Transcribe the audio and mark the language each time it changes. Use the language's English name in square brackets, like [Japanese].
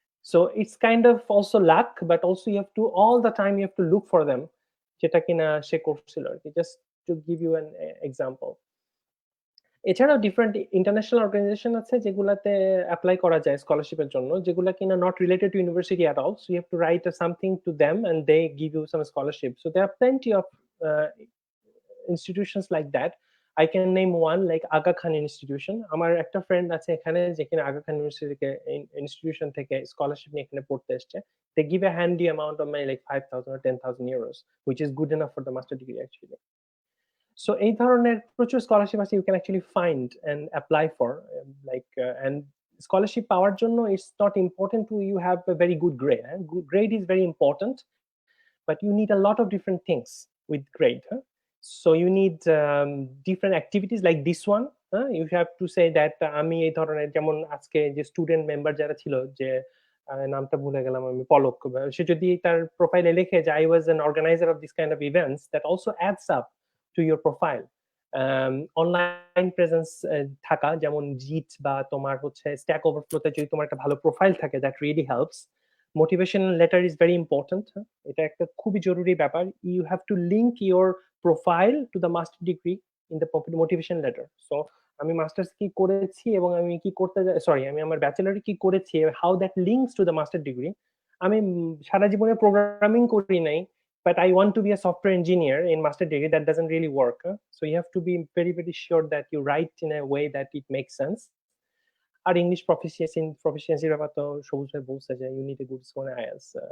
[English] So it's kind of also luck, but also you have to all the time you have to look for them, [Bangla] যেটা কিনা সে করছিল আর কি, [English] just to give you an example. [Bangla] এছাড়াও different international organisation আছে যেগুলাতে apply করা যায় স্কলারশিপের জন্য, যেগুলা কিনা [English] Not related to university at all, so you have to write something to them and they give you some scholarship. So there are plenty of institutions like that. I can name one like Aga Khan Institution. [Bangla] আমার একটা friend আছে এখানে যেখানে Aga Khan institution থেকে scholarship নিয়ে এখানে পড়তে এসেছে। [English] They give a handy amount of money like 5,000 or 10,000 euros, which is good enough for the master degree actually. So [Bangla] এই ধরনের প্রচুর স্কলারশিপ আছে [English] you can actually find and apply for, and scholarship পাওয়ার জন্য it's not important to you have a very good grade. Good grade is very important, but you need a lot of different things with grade. So you need different activities like this one. You have to say that [Bangla] আমি এই ধরনের, যেমন আজকে যে student member যারা ছিল, যে নামটা ভুলে গেলাম আমি, পলক, সে যদি তার প্রোফাইলে লিখে যে [English] I was an organizer of this kind of events, that also adds up to your profile. [Bangla] Online presence থাকা, যেমন জিট বা তোমার হচ্ছে স্ট্যাক ওভারফ্লোতে যদি তোমার একটা ভালো প্রোফাইল থাকে, that really helps. [English] motivational letter is very important, [Bangla] এটা একটা খুবই জরুরি ব্যাপার। [English] You have to link your profile to the master degree in the motivation letter. [Bangla] So আমি মাস্টার্স কি করেছি এবং আমি কি করতে, সরি আমি আমার ব্যাচেলারে কি করেছি, [English] How that links to the master degree. [Bangla] আমি সারা জীবনে প্রোগ্রামিং করি নাই, [English] but I want to be a software engineer in master degree, that doesn't really work. So you have to be very, very sure that you write in a way that it makes sense. Our English proficiency [Bangla] ব্যাপার তো সবুজ ভাই বলছে যে [English] you need a good score in IELTS.